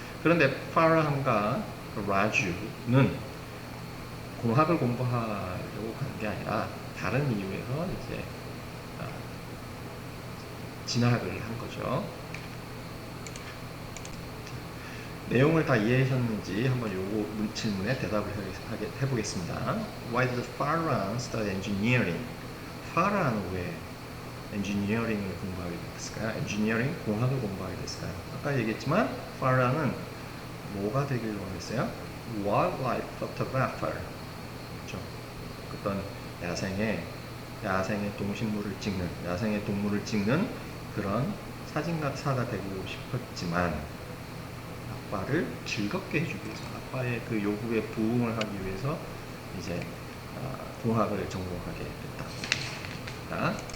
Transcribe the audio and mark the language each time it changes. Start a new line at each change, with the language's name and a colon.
Korean: 그런데 파라함과 라주는 공학을 공부하려고 가는 게 아니라 다른 이유에서 이제 진학을 한 거죠. 내용을 다 이해하셨는지 한번 요거 질문에 대답을 해보겠습니다.
English: Why did Farhan study engineering?
Korean: 파라는 왜 엔지니어링을 공부하게 됐을까요? 엔지니어링 공학을 공부하게 됐을까요? 아까 얘기했지만 파라는 뭐가 되기로 했어요?
English: Wildlife photographer.
Korean: 그렇죠? 어떤 야생의 동식물을 찍는, 야생의 동물을 찍는 그런 사진가사가 되고 싶었지만 아빠를 즐겁게 해주기 위해서, 아빠의 그 요구에 부응을 하기 위해서 이제 공학을 전공하게 됐다.